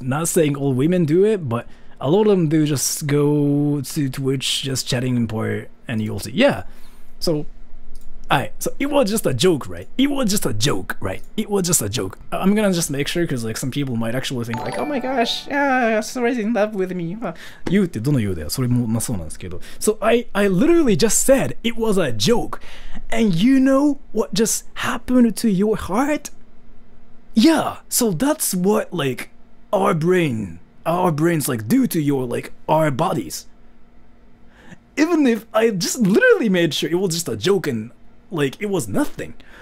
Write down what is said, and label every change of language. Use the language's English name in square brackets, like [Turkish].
[English] Not saying all women do it, but a lot of them do just go to Twitch just chatting in part and you'll see. Yeah. So, alright. So it was just a joke, right? It was just a joke. I'm gonna just make sure because like some people might actually think like, oh my gosh, yeah, Sora's in love with me. [Japanese] You ってどの言うだよ。それもまあそうなんですけど。 [English] So I literally just said it was a joke. And you know what just happened to your heart? Yeah, so that's what like our brains like do to your like our bodies. Even if I just literally made sure it was just a joke and like it was nothing.